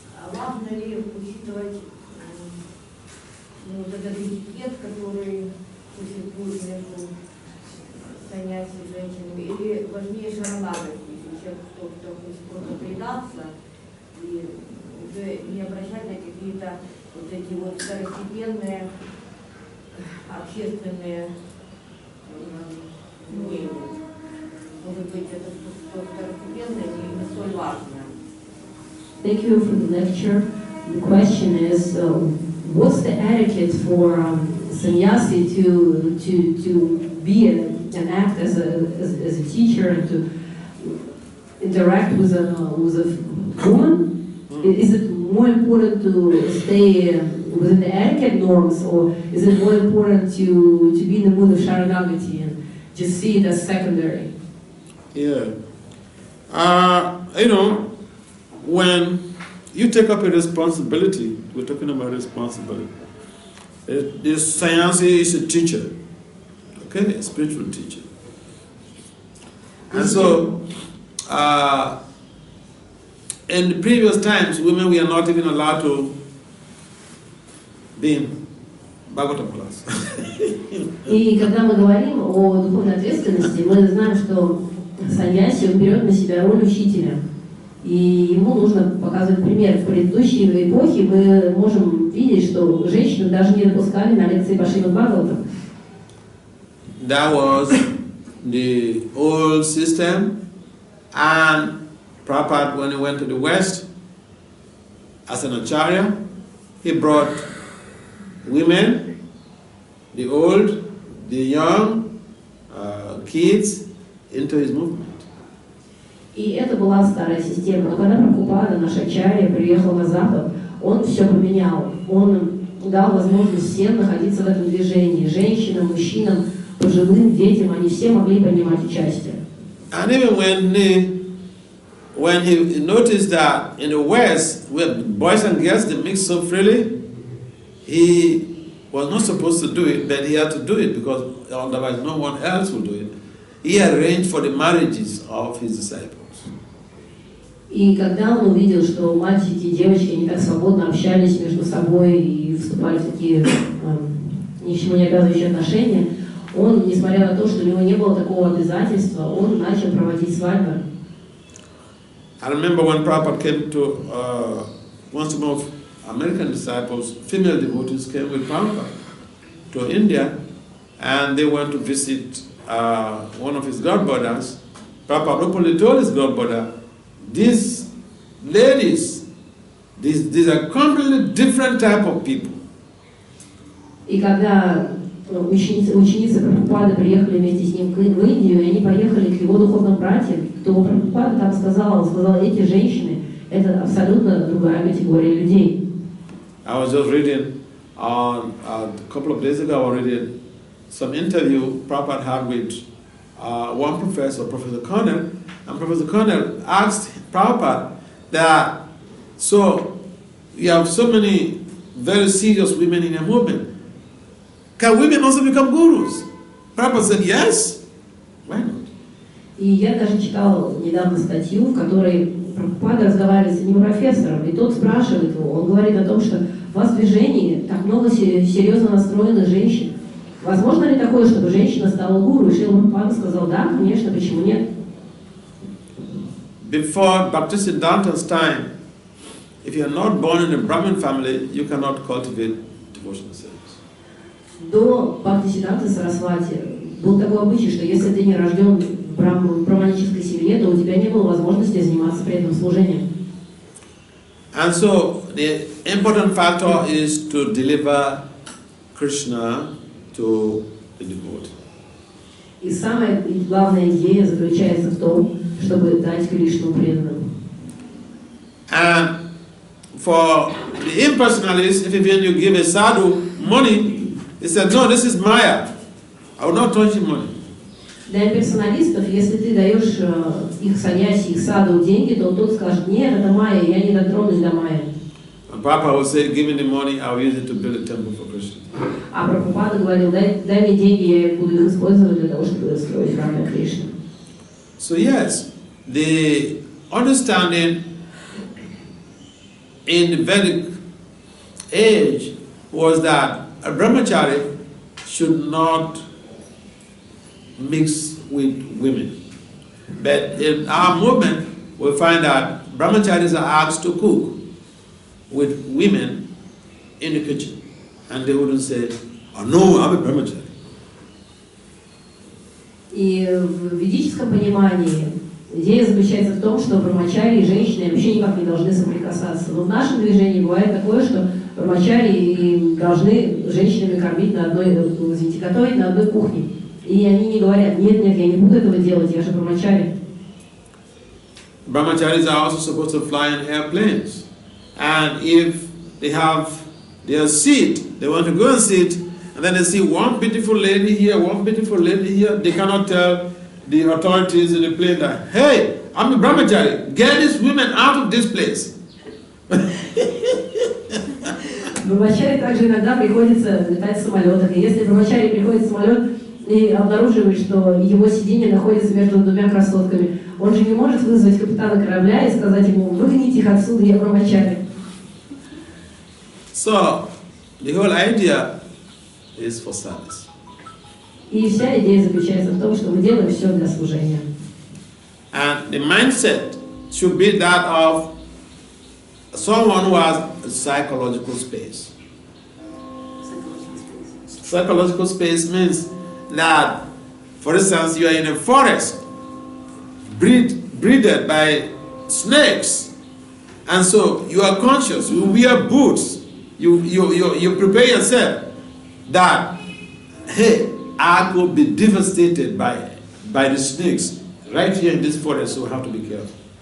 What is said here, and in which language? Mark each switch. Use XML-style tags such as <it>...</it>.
<ru>Важно ли учитывать вот этот этикет, который существует между занятиями с женщинами, или важнее шаранагати, если человек кто-то хочет просто предаться и уже не обращать на какие-то вот эти вот второстепенные общественные мнения. Может быть, это второстепенное или не столь важное.</ru> <en>Thank you for the lecture. The question is, what's the etiquette for sannyasi to be and act as a teacher and to interact with a woman? Is it more important to stay within the etiquette norms, or is it more important to be in the mood of sharanagati and just see it as secondary? Yeah. You know, when you take up a responsibility. We're talking about responsibility. This sannyasi is a teacher, okay, a spiritual teacher. And so, in the previous times, women were not even allowed to be in Bhagavatam class.</en> <ru>И когда мы говорим о духовной ответственности, мы знаем, что саньяси он берет на себя роль учителя. И ему нужно показывать пример. В предыдущей эпохе мы можем видеть, что женщины даже не допускали на лекции по Srimad Bhagavatam.</ru> <en>That was the old system, and Prabhupada, when he went to the West as an acharya, he brought women, the old, the young, kids into his movement.</en> <ru>И это была старая система. Но когда Прабхупада, наш ачарья, приехал на Запад, он все поменял. Он дал возможность всем находиться в этом движении. Женщинам, мужчинам, пожилым, детям, они все могли принимать участие.</ru> <en>And even when he noticed that in the West, where boys and girls they mix so freely, he was not supposed to do it, but he had to do it because otherwise no one else would do it. He arranged for the marriages of his disciples.</en> <ru>И когда он увидел, что мальчики и девочки не так свободно общались между собой и вступали в такие ни к чему не обязывающие отношения, он, несмотря на то, что у него не было такого обязательства, он начал проводить свадьбы.</ru> <en>I remember when Prabhupada came to, once some of American disciples, female devotees came with Prabhupada to India, and they went to visit one of his godbrothers. Prabhupada openly told his godbrother, these ladies, these are completely different type of people.</en> <ru>И когда ученицы Прабхупады приехали вместе с ним в Индию, и они поехали к его духовным братьям, то Прабхупада там сказал, эти женщины – это абсолютно другая категория людей.</ru> <en>I was just reading, a couple of days ago, I was reading some interview Prabhupada had with one professor, Professor Connell, and Professor Connell asked Prabhupada that, so you have so many very serious women in your movement. Can women also become gurus? Prabhupada said, yes. Why not?</en> <ru>И я даже читал недавно статью, в которой Прабхупада разговаривает с одним профессором, и тот спрашивает его, он говорит о том, что у вас в движении так много серьезно настроенных женщин. Возможно ли такое, чтобы женщина стала гуру? И Шрила Прабхупада сказал, да, конечно, почему нет?</ru> <en>Before Bhaktisiddhanta's time, if you are not born in a Brahmin family, you cannot cultivate devotional service.</en> <ru>До Бхактисиддханты Сарасвати был такой обычай, что если ты не рожден в браманической семье, то у тебя не было возможности заниматься преданным служением.</ru> <en>And so the important factor is to deliver Krishna to the devotee.</en> <ru>И самая главная идея заключается в том, чтобы дать Кришну преданным.</ru> <en>And for the impersonalists, if even you give a sadhu money, he said, no, this is Maya. I will not touch the money.</en> <ru>Для персоналистов, если ты даешь их саньяси, их саду деньги, то тот скажет, нет, это майя, я не дотронусь до майя.</ru> <en>And Papa will say, give me the money, I will use it to build a temple for Krishna.</en> <ru>А Прабхупада говорил, дай мне деньги, я буду их использовать для того, чтобы строить храм для Кришны.</ru> <en>So yes, the understanding in the Vedic age was that a brahmachari should not mix with women. But in our movement, we find that brahmacharis are asked to cook with women in the kitchen. And they wouldn't say, oh no, I'm a brahmachari.</en> <ru>И в ведическом понимании идея заключается в том, что брамачари и женщины вообще никак не должны соприкасаться. Но в нашем движении бывает такое, что брамачари должны женщинами кормить на одной, извините, готовить на одной кухне. И они не говорят, нет, я не буду этого делать, я же брамачари.</ru> <en>Brahmacharis are also supposed to fly in airplanes. And if they have their seat, they want to go and sit, and then they see one beautiful lady here, one beautiful lady here, they cannot tell the authorities in the plane that, hey, I'm a brahmachari, get these women out of this place.</en> <ru>Брамачари также иногда приходится летать в самолетах. И если брамачари приходит в самолет и обнаруживает, что его сиденье находится между двумя красотками, он же не может вызвать капитана корабля и сказать ему: выгоните их отсюда, я брамачари.</ru> <en>So, the whole idea is for service.</en> <ru>И вся идея заключается в том, что мы делаем все для служения.</ru> <en>And the mindset should be that of someone who has a psychological space. Psychological space means that, for instance, you are in a forest, breeded by snakes, and so you are conscious, you wear boots, you prepare yourself that, hey, I could be devastated by the snakes right here in this forest, so we have to be careful.</en>